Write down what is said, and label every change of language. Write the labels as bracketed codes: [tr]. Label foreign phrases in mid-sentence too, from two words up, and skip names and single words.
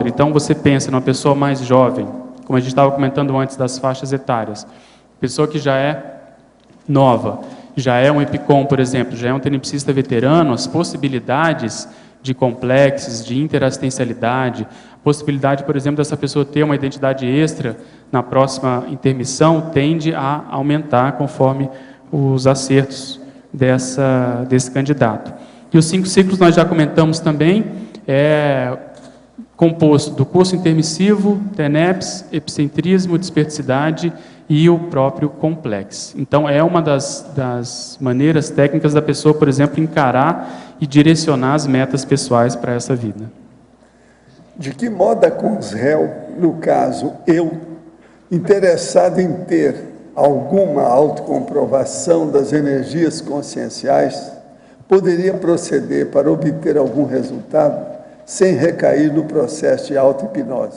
[pt] Então, você pensa numa pessoa mais jovem, como a gente estava comentando antes das faixas etárias, pessoa que já é nova, já é um EPICOM, por exemplo, já é um tenepsista veterano, as possibilidades de complexos, de interassistencialidade, possibilidade, por exemplo, dessa pessoa ter uma identidade extra na próxima intermissão, tende a aumentar conforme os acertos desse candidato. E os 5 ciclos nós já comentamos também, composto do curso intermissivo, TENEPS, epicentrismo, desperticidade e o próprio complexo. Então, é uma das maneiras técnicas da pessoa, por exemplo, encarar e direcionar as metas pessoais para essa vida. De que modo a Consréu, no caso eu, interessado em ter alguma autocomprovação das energias conscienciais, poderia proceder para obter algum resultado sem recair no processo de auto-hipnose?